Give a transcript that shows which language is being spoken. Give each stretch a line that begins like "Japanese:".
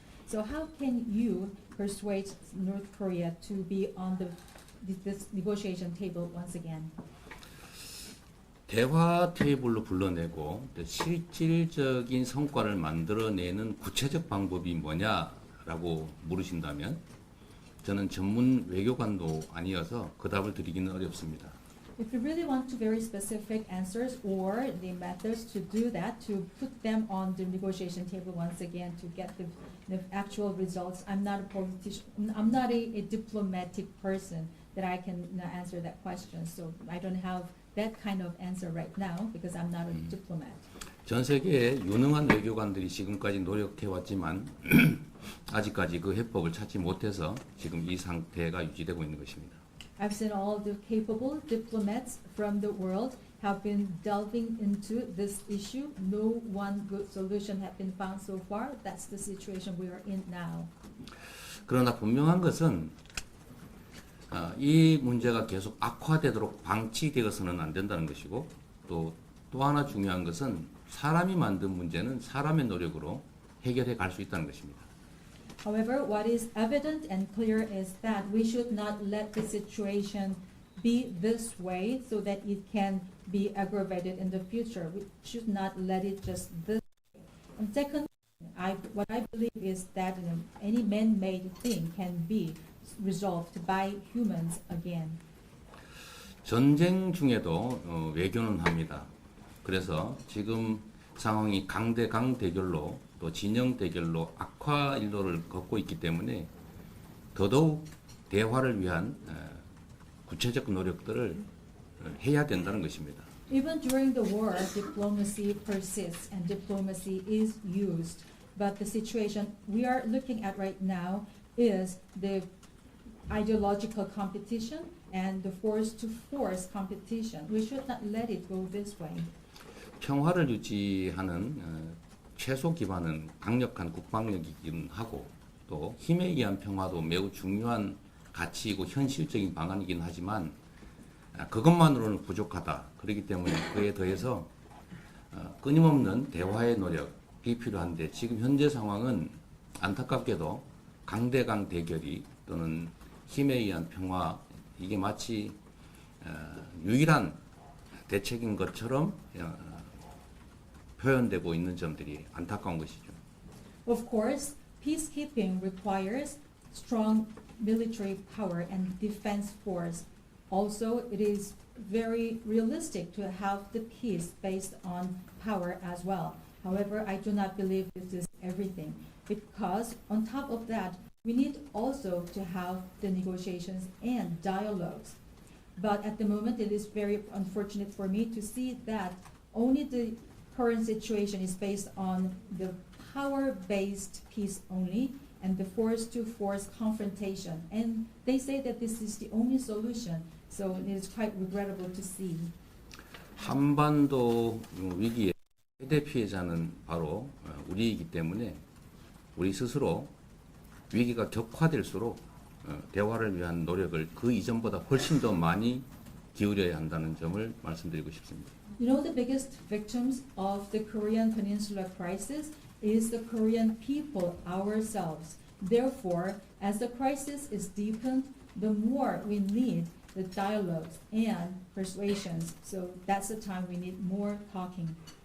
English: So how can you persuade North Korea to be on this negotiation table once again?
Korean: 대화 테이블로 불러내고 실질적인 성과를 만들어내는 구체적 방법이 뭐냐라고 물으신다면 저는 전문 외교관도 아니어서 그 답을 드리기는 어렵습니다.
English: If you really want to very specific answers or the methods to do that, to put them on the negotiation table once again to get the actual results, I'm not a politician, I'm not a diplomatic person that I can answer that question. So I don't have that kind of answer right now because I'm not a diplomat.
Korean: 전 세계의 유능한 외교관들이 지금까지 노력해왔지만 아직까지 그 해법을 찾지 못해서 지금 이 상태가 유지되고 있는 것입니다.
English: I've seen all the capable diplomats from the world have been delving into this issue. No one good solution has been found so far. That's the situation we are in now.
Korean: 그러나 분명한 것은 이 문제가 계속 악화되도록 방치되어서는 안 된다는 것이고 또 하나 중요한 것은 사람이 만든 문제는 사람의 노력으로 해결해 갈 수 있다는 것입니다.
English: However, what is evident and clear is that we should not let the situation be this way so that it can be aggravated in the future. We should not let it just this way. And second, what I believe is that any man-made thing can be resolved by humans again.
Korean: 전쟁 중에도 외교는 합니다. 그래서 지금 상황이 강대강 대결로 또 진영 대결로 악화 일로를 걷고 있기 때문에 더더욱 대화를 위한 구체적 노력들을 해야 된다는 것입니다.
English: Even during the war, diplomacy persists and diplomacy is used. But the situation we are looking at right now is the ideological competition and the force competition. We should not let it go this way.
Korean: 평화를 유지하는 최소 기반은 강력한 국방력이긴 하고 또 힘에 의한 평화도 매우 중요한 가치이고 현실적인 방안이긴 하지만 그것만으로는 부족하다. 그렇기 때문에 그에 더해서 끊임없는 대화의 노력이 필요한데 지금 현재 상황은 안타깝게도 강대강 대결이 또는 힘에 의한 평화 이게 마치 유일한 대책인 것처럼 표현되고 있는 점들이 안타까운 것이죠.
English: Of course, peacekeeping requires strong military power and defense force. Also, it is very realistic to have the peace based on power as well. However, I do not believe this is everything because on top of that, we need also to have the negotiations and dialogues. But at the moment, it is very unfortunate for me to see that only the current situation is based on the power-based peace only and the force-to-force confrontation. And they say that this is the only solution. So it is quite regrettable to see.
Korean: 한반도 위기의 최대 피해자는 바로 우리이기 때문에 우리 스스로 위기가 격화될수록 대화를 위한 노력을 그 이전보다 훨씬 더 많이 기울여야 한다는 점을 말씀드리고 싶습니다.
English: You know, the biggest victims of the Korean Peninsula crisis is the Korean people ourselves. Therefore, as the crisis is deepened, the more we need the dialogues and persuasions. So that's the time we need more talking.